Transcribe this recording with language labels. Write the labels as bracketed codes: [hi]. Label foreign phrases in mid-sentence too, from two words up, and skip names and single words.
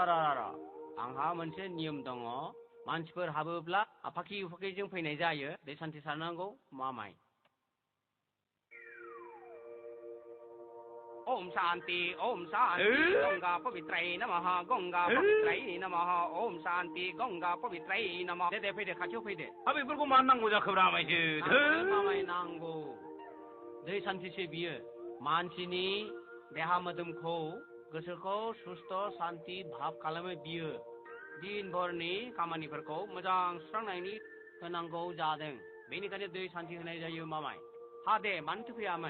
[brx] र' आंहा मोनसे नियम दङ मानसिफोर हाबोब्ला आफाखि उफाखिजों फैनाय जायो दै सान्थि सारनांगौ मामाय [sa] ओम शान्ति गंगा पवित्राय नमः गंगा पवित्राय नमः ओम शान्ति गंगा पवित्राय नमः [brx] दे फैदो खाथियाव फैदो बेफोरखौ मानो नांगौ जाखोब्रा आमायसो मामाय नांगौ दै सान्थिसो बियो मानसिनि देहा मोदोमखौ गोसोखौ सुस्थ' सान्ति भाब खालामो बियो दिनभरनि खामानिफोरखौ मोजां सुस्रांनायनि होनांगौ जादों बेनिखायनो दै सान्थि होनाय जायो मामाय हा दे मानोथो फैयामोन